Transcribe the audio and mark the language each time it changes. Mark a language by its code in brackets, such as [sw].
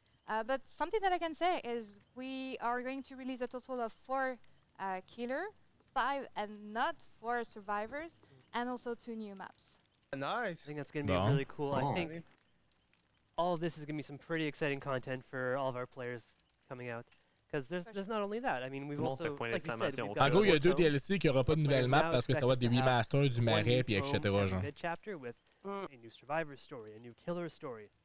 [en] But something that I can say is we are going to release a total of 4 killer, 5 and not 4 survivors, and also 2 new maps. Nice. I think that's going to be really cool. I think all of this is going to be some pretty exciting content for all of our players coming out. Because there's not only that. I mean, we've also, like you said, we've got [fr] En gros, il y a 2 tomes. DLC qui aura pas de nouvelle map parce que ça va être des remasters du marais puis etc. genre. [en] Mid-chapter with a new survivor story, a new killer story.